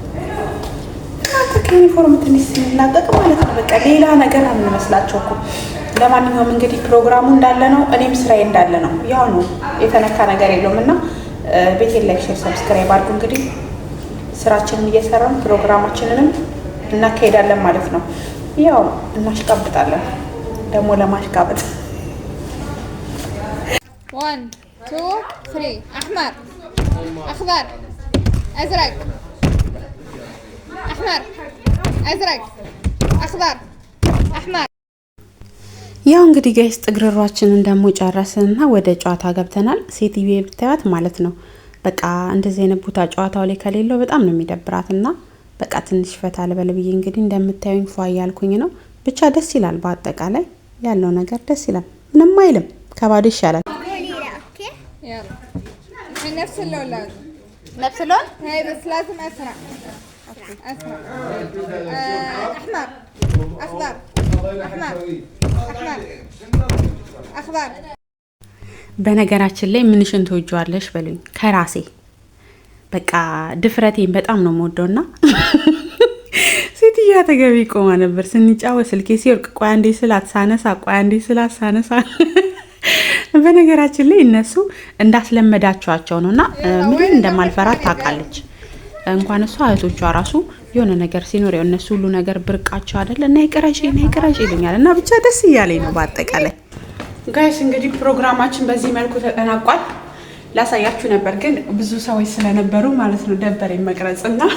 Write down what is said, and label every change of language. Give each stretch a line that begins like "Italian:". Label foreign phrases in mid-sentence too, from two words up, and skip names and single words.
Amharic: ዩኒፎርም ትንሽ ሲላቀቅ ማለት ነው። በቃ ሌላ ነገር ነው የምንመስላቸው እኮ። ለማንኛውም እንግዲህ ፕሮግራሙ እንዳለ ነው፣ እኔም ስራዬ እንዳለ ነው። ያው ነው የተነካ ነገር የለውም። እና ቤቴን
English: like, share, subscribe
Amharic: አድርጉ። እንግዲህ ስራችንን እየሰራን ፕሮግራማችንንም እናካሄዳለን ማለት ነው። ያው እናሽቃብጣለን ደግሞ ለማሽቃበጥ
Arabic: 1 2 3 أحمر أخضر أزرق أحمر أزرق أخضر أحمر።
Amharic: ያው እንግዲህ ጋይስ ጥግርሯችንን ደግሞ ጨረስንና ወደ ጨዋታ ገብተናል። ሴትዬ ብታያት ማለት ነው በቃ እንደዚህ አይነት ቦታ ጨዋታው ላይ ከሌለው በጣም ነው የሚደብራትና በቃ ትንሽ ፈታ ልበል ብዬ እንግዲህ እንደምታዩኝ ፏ ያልኩኝ ነው። ብቻ ደስ ይላል። በአጠቃላይ ያለው ነገር ደስ ይላል። ምንም አይልም። ከባዶ ይሻላል።
Arabic: نفس اللون نفس اللون؟ هاي بس لازم أسرع. أسرع. أحمر أخضر أحمر أحمر أخضر.
Amharic: በነገራችን ላይ ምንሽን ትወጂዋለሽ በሉኝ ከራሴ በቃ ድፍረቴን በጣም ነው የምወደውና ሴትያ ተገቢ ቆማ ነበር ስንጫወት ስልኬ ሲወርቅ ቆይ አንዴ ስላት ሳነሳ ቆይ አንዴ ስላት ሳነሳ በነገራችን ላይ እነሱ እንዳስለመዳቸዋቸው ነውና ምን እንደማልፈራት ታውቃለች። እንኳን እሷ እህቶቿ ራሱ የሆነ ነገር ሲኖር ያው እነሱ ሁሉ ነገር ብርቃቸው አይደል እና ይቀራሽ ይሉኛል እና ብቻ ደስ እያለኝ ነው። በአጠቃላይ ጋይስ እንግዲህ ፕሮግራማችን በዚህ መልኩ ተጠናቋል። ላሳያችሁ ነበር ግን ብዙ ሰዎች ስለነበሩ ማለት ነው ደበረኝ መቅረጽና